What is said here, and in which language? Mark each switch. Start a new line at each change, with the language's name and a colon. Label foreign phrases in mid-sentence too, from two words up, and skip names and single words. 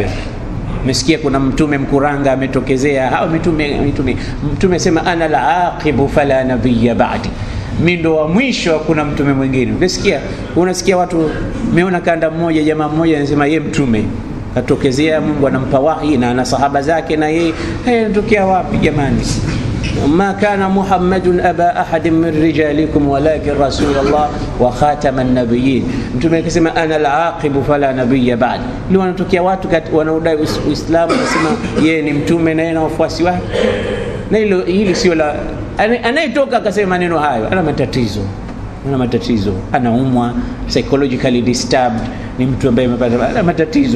Swahili: Mesikia kuna mtume mkuranga ametokezea, hao mtume sema
Arabic: أنا العاقب فلا نبي بعدي,
Swahili: mimi ndo wa mwisho, kuna mtume mwingine. Unasikia watu, meona kanda mmoja, jamaa mmoja anasema yeye mtume katokezea, Mungu anampa wahi na ana sahaba zake na yeye. Anatokea wapi jamani?
Arabic: ما كان محمد أبا أحد من رجالكم ولكن رسول الله وخاتم النبيين.
Swahili: mtume akisema
Arabic: أنا العاقب فلا نبي بعد.
Swahili: Ni wanatokea watu wanaodai Uislamu wanasema yeye ni mtume na yeye na wafuasi wake. Na hili sio la anayetoka akasema maneno hayo ana matatizo, anaumwa,
English: psychologically disturbed,
Swahili: ni mtu ambaye amepata matatizo.